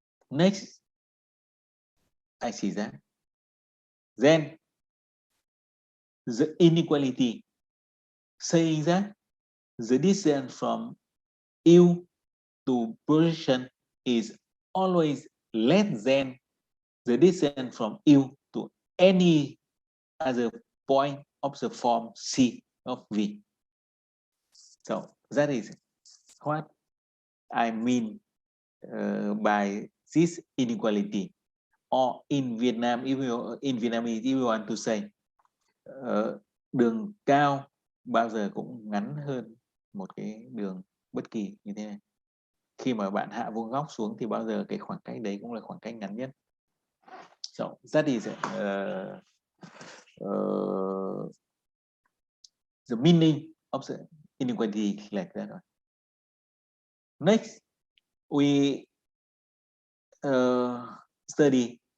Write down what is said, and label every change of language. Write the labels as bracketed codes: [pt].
[en] Next, I see that. Then the inequality saying that the distance from U to projection is always less than the distance from U to any other point of the form C of V. So that is what I mean by this inequality. Or in Vietnam, if you want to say, [vi] đường cao bao giờ cũng ngắn hơn một cái đường bất kỳ như thế này. Khi mà bạn hạ vuông góc xuống thì bao giờ cái khoảng cách đấy cũng là khoảng cách ngắn nhất. [en] So that is the meaning of the inequality like that. Next, we study